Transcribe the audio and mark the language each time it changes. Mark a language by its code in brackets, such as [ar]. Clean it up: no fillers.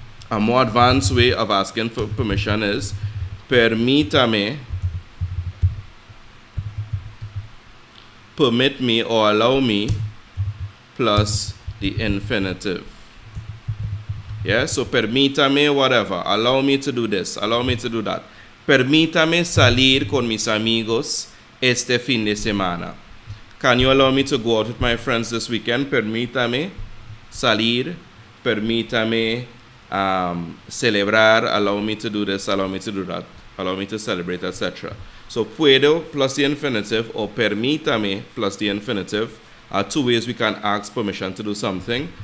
[en] A more advanced way of asking for permission is permítame, permit me or allow me, plus the infinitive. Yeah, so permítame whatever, allow me to do this, allow me to do that. [es] Permítame salir con mis amigos este fin de semana. [en] Can you allow me to go out with my friends this weekend? [es] Permítame salir, permítame celebrar, [en] allow me to do this, allow me to do that, allow me to celebrate, etc. So puedo plus the infinitive or permítame plus the infinitive are two ways we can ask permission to do something.